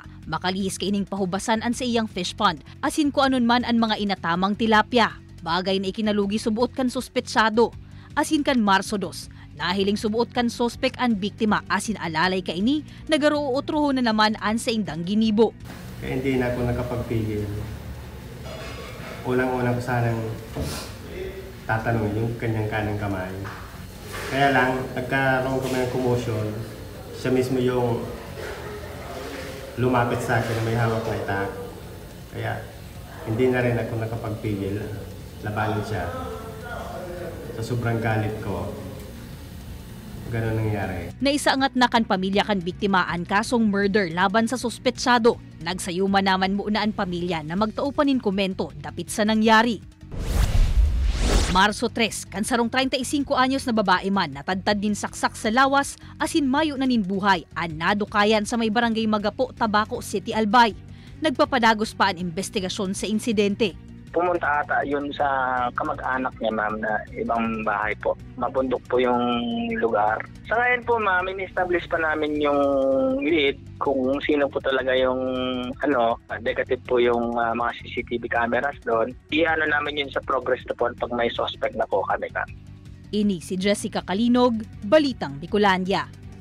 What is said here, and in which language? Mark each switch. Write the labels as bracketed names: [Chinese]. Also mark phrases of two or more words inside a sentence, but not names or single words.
[Bikol] Makalihis kaining pahubasan an sa iyang fish pond, asin ko anon man ang mga inatamang tilapia. Bagay na ikinalugi subuot kan sospetsado. Asin kan Marso 2, nahiling subuot kan sospek ang biktima asin alalay kaini, nagaruutroho na naman an sa indang ginibo. [Filipino] Kaya hindi na ako nakapagpigil. Unang-unang ko sanang tatanungin yung kanyang kanang kamay. Kaya lang, nagkaroon kami ng commotion. Siya mismo yung lumapit sa akin na may hawak na itak. Kaya hindi na rin ako nakapagpigil. Labanan siya. Sa sobrang galit ko, gano'n nangyari. [Bikol] Naisaangat na kan pamilya kan biktima ang kasong murder laban sa suspetsado. Nagsayuma naman muna ang pamilya na magtaupanin komento dapit sa nangyari. Marso 3, kan sarong 35 anyos na babae man natadtad din saksak sa lawas asin mayo na ninbuhay an nadukayan sa may barangay Magapo, Tabaco City, Albay. Nagpapadagos pa ang investigasyon sa insidente. [Filipino] Pumunta ata yun sa kamag-anak niya, ma'am, na ibang bahay po. Mabundok po yung lugar. Sa ngayon po, ma'am, in-establish pa namin yung lead kung sino po talaga yung negative po yung mga [English] CCTV cameras [Filipino] doon. Iano namin yun sa [English] progress report [Filipino] pag may suspect na po kami, ma'am. [Bikol] Ini si Jessica Calinog, Balitang Bicolandia.